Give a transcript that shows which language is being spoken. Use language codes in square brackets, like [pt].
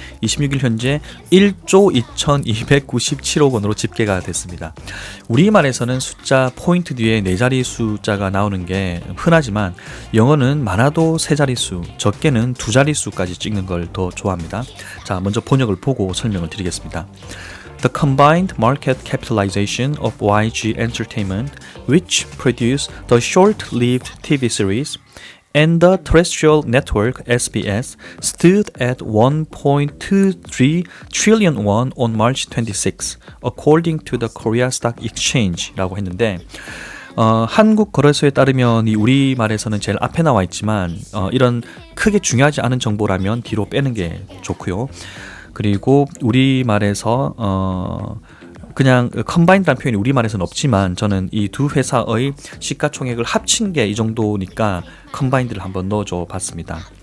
[ko] 26일 현재 1조 2297억 원으로 집계가 됐습니다. 우리말에서는 숫자 포인트 뒤에 네 자리 숫자가 나오는 게 흔하지만 영어는 많아도 세 자릿수, 적게는 두 자릿수까지 찍는 걸 더 좋아합니다. 자, 먼저 번역을 보고 설명을 드리겠습니다. [en] The combined market capitalization of YG Entertainment, which produced the short-lived TV series, and the terrestrial network SBS stood at 1.23 trillion won on March 26, according to the Korea Stock Exchange [ko] 라고 했는데 한국 거래소에 따르면 이 우리말에서는 제일 앞에 나와 있지만 이런 크게 중요하지 않은 정보라면 뒤로 빼는 게 좋고요. 그리고 우리말에서 그냥 컴바인드라는 표현이 우리말에서는 없지만 저는 이 두 회사의 시가총액을 합친 게 이 정도니까 컴바인드를 한번 넣어줘 봤습니다.